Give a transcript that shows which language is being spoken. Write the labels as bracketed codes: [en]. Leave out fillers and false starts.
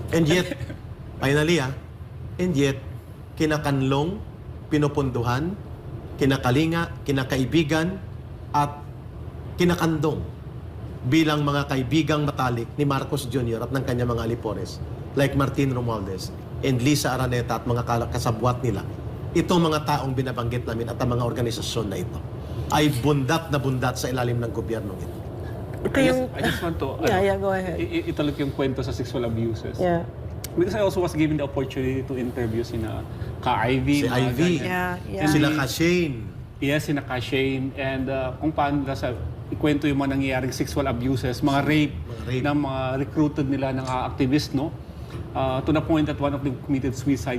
[en] And yet, finally and yet, [tl] kinakanlong, pinupunduhan, kinakalinga, kinakaibigan, at kinakandong bilang mga kaibigang matalik ni Marcos Jr. at ng kanyang mga alipores like Martin Romualdez and Lisa Araneta at mga kasabwat nila. Itong mga taong binabanggit namin at ang mga organisasyon na ito ay bundat na bundat sa ilalim ng gobyernong ito. [en] I just want to go ahead. [tl] italok yung kwento sa sexual abuses. [en] Yeah. Because I also was given the opportunity to interview Ka-Ivy. [tl] Si Ivy, [en] Yeah. [tl] sila Ka-Shane. [en] Yes, Shane. [tl] And kung paano nila ikwento yung mga nangyayaring sexual abuses, mga rape ng mga recruited nila ng activist, no? [en] To the point that one of them committed suicide.